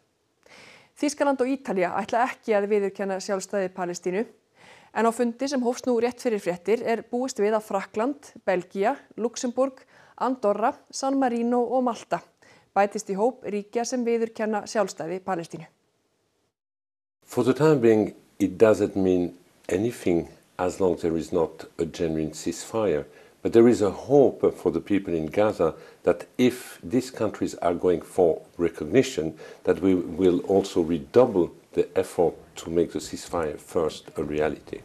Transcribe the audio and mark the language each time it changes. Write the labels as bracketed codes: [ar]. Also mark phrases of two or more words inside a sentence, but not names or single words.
[is] Þýskaland og Ítalía ætla ekki að viðurkenna sjálfstæði Palestínu, en á fundi sem hófst nú rétt fyrir fréttir búist við að Frakkland, Belgía, Luxemburg, Andorra, San Marino og Malta bætist í hóp ríkja sem viðurkenna sjálfstæði Palestínu. [en] For the time being, it doesn't mean anything as long as there is not a genuine ceasefire. But there is a hope for the people in Gaza that if these countries are going for recognition, that we will also redouble the effort to make the ceasefire first a reality.